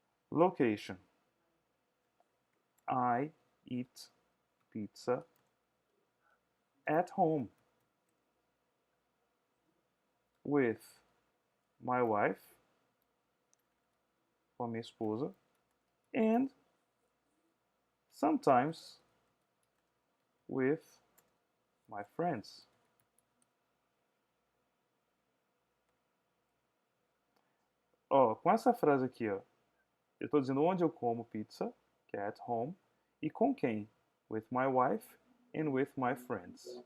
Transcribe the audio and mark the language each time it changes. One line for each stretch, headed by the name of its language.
English: Location. I eat pizza at home with my wife,
Portuguese: com a minha esposa,
English: and sometimes with my friends.
Portuguese: Ó, com essa frase aqui, ó, eu estou dizendo onde eu como pizza, que é
English: at home,
Portuguese: e com quem?
English: With my wife and with my friends.